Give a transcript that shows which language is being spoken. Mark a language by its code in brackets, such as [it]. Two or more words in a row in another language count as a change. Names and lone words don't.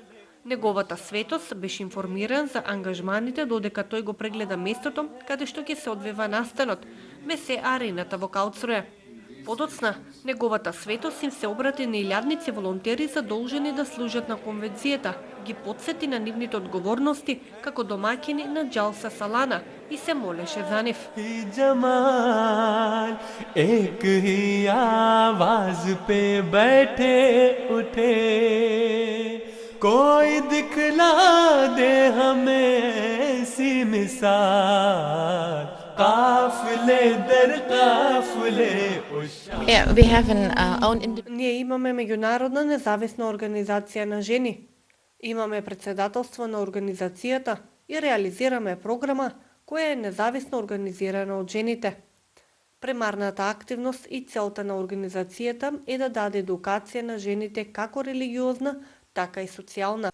[mk] Неговата светост беше информиран за ангажманите додека тој го прегледа местото каде што ќе се одвива настанот, бесе арената во Каутсруе. Подоцна, неговата светост им се обрати на илјадници волонтери задолжени да служат на конвенцијата, ги подсети на нивните одговорности како домаќини на Джалса Салана и се молеше за нив. [ur] جمال ایک ہی آواز پہ بیٹھے اٹھے کوئی دکھلا دے ہمیں ایسی مثال قافلے در قافلے [en] Yeah, we have an own [mk] Ние имаме меѓународна независна организација на жени. Имаме председателство на организацијата и реализираме програма која е независно организирана од жените. Премарната активност и целта на организацијата е да даде едукација на жените како религиозна, така и социјална.